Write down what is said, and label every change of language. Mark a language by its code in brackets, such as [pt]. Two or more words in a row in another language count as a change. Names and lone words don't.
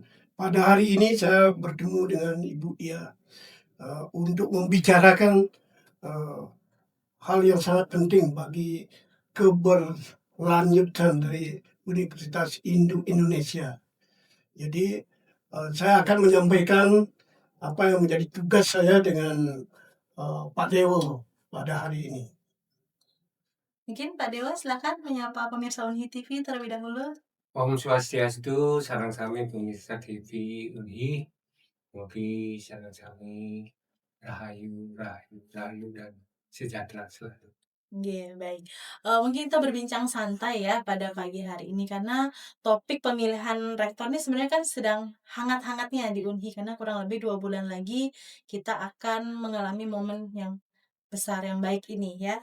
[id] Pada hari ini saya bertemu dengan Ibu Ia untuk membicarakan hal yang sangat penting bagi keberlanjutan dari Universitas Hindu Indonesia. Jadi saya akan menyampaikan apa yang menjadi tugas saya dengan Pak Dewo pada hari ini. Mungkin Pak Dewa silakan menyapa pemirsa Unhi TV terlebih dahulu. [ban] Om Swastiastu, sareng sami pemirsa TV Unhi. Mugi sareng sami rahayu, [id] dan sejahtera selalu. Nggih, baik. Mungkin kita berbincang santai ya pada pagi hari ini karena topik pemilihan rektor ini sebenarnya kan sedang hangat-hangatnya di Unhi karena kurang lebih 2 bulan lagi kita akan mengalami momen yang besar yang baik ini ya.